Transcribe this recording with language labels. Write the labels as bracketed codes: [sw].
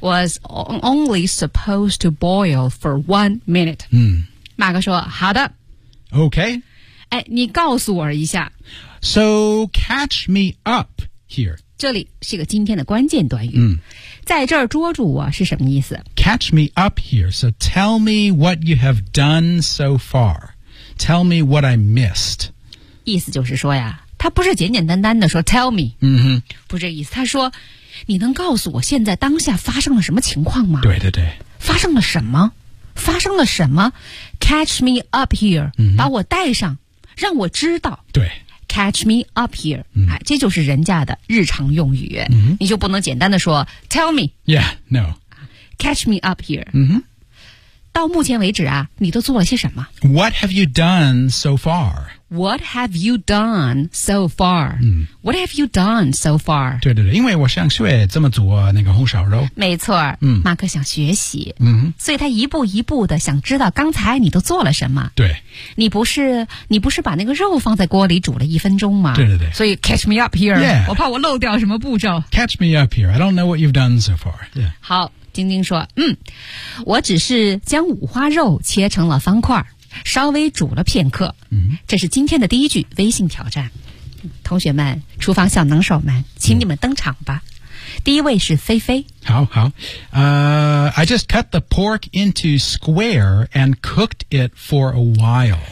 [en] Was only supposed to boil for 1 minute. 嗯， [zh] 马克说好的 [en] ，OK。 [zh] 哎，你告诉我一下 [en] ，So catch me up here。 [zh] 这里是个今天的关键短语。嗯，在这儿捉住我是什么意思 [en] ？Catch me up here. So tell me what you have done so far. Tell me what I missed. [zh] 意思就是说呀，他不是简简单单的说 tell me。嗯哼，不是这意思。他说，你能告诉我现在当下发生了什么情况吗？对对对。发生了什么？发生了什么 ？ [en] Catch me up here.、嗯、 [zh] 把我带上，让我知道。对。 [en] Catch me up here.、嗯、 [zh] 这就是人家的日常用语、嗯、你就不能简单的说 Tell me. [en] Yeah, no. Catch me up here.、嗯、哼 [zh] 到目前为止啊你都做了些什么 [en] What have you done so far? What have you done so far?、嗯、 What have you done so far? [zh] 对对对因为我想学怎么做那个红烧肉。没错、嗯、马克想学习、嗯、所以他一步一步的想知道刚才你都做了什么。对。你不是把那个肉放在锅里煮了一分钟吗？对对对。 [en] 所以 catch me up here.、 Yeah. [zh] 我怕我漏掉什么步骤。 [en] Catch me up here. I don't know what you've done so far.、Yeah. [zh] 好晶晶说嗯我只是将五花肉切成了方块。稍微煮了片刻，这是今天的第一句微信挑战。同学们，厨房小能手们，请你们登场吧。嗯、第一位是菲菲。好好， [en] I just cut the pork into square and cooked it for a while。